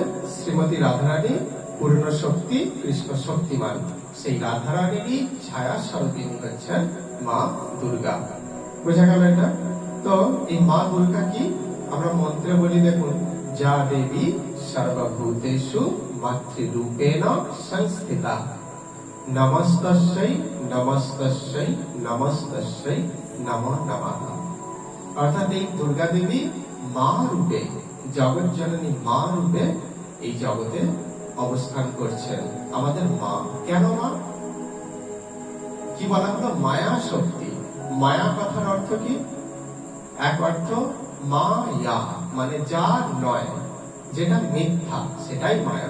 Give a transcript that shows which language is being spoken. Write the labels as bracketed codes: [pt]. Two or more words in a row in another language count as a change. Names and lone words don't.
[bn] শ্রীমতী রাধারানী পূর্ণ শক্তি, কৃষ্ণ শক্তিমান। সেই রাধারানীরই ছায়া স্বরূপিণী হচ্ছেন মা দুর্গা। বোঝা গেল এটা? তো এই মা দুর্গা কি আমরা মন্ত্রে বলি, দেখুন, [sa] যা দেবী সর্বভূতেষু মাতৃরূপেণ সংস্থিতা, নমস্তস্যৈ নমস্তস্যৈ নমস্তস্যৈ নমো নমঃ। [bn] অর্থাৎ এই দুর্গা দেবী মা রূপে, জগৎ জননী মা রূপে এই জগতে অবস্থান করছেন। আমাদের মা। কেন মা? কি বলা হলো? মায়া শক্তি। মায়া কথার অর্থ কি? এক অর্থ মায়া মানে যা নয়, যেটা মিথ্যা, সেটাই মায়া।